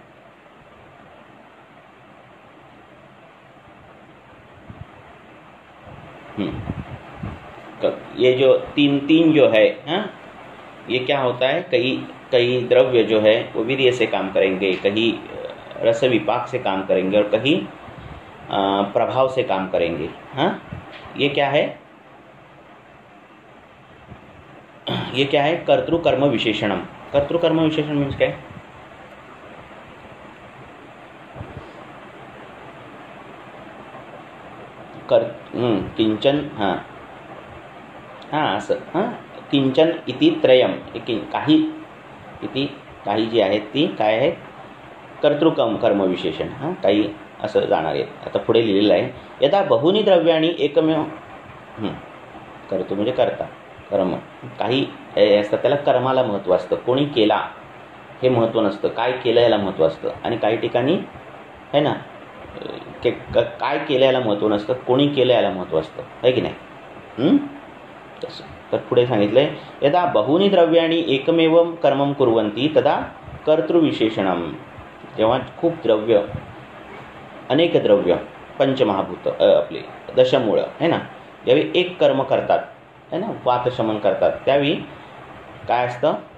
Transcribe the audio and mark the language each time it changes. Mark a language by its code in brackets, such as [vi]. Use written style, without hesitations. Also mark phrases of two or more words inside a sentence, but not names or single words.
[hi] ये जो तीन जो है, ये क्या होता है? कई द्रव्य जो है वो वीर्य से काम करेंगे, कहीं रस विपाक से काम करेंगे और कहीं प्रभाव से काम करेंगे। ये क्या है? ये क्या है? [sa] कर्तृकर्म विशेषणम। कर्तृकर्म विशेषण [hi] मीन्स क्या है? [sa] किंचन, किंचन इति त्रयम, [mr] काही जी आहेत ती काय आहे? [sa] कर्म विशेषण। [mr] काही असं जाणार आहे। आता पुढे लिहिलेलं आहे, [sa] यदा बहुनी द्रव्याणी एकमेव, [mr] कर्तृ म्हणजे करता, कर्म, काही असतं त्याला कर्माला महत्त्व असतं, कोणी केला हे महत्त्व नसतं, काय केलं याला महत्त्व असतं। आणि काही ठिकाणी [hi] है ना, [mr] काय केलं याला महत्त्व नसतं, कोणी केलं याला महत्त्व असतं, आहे की नाही? तसं तर पुढे सांगितलंय, [sa] यदा बहुनी द्रव्याणी एकमेव कर्मं कुर्वन्ति तदा कर्तृविशेषणम। [mr] जेव्हा खूप द्रव्य, अनेक द्रव्य, पंचमहाभूत आपले दशमूळ [hi] है ना, [mr] ज्यावेळी एक कर्म करतात [hi] है ना, [mr] वातशमन करतात, त्यावेळी काय असतं?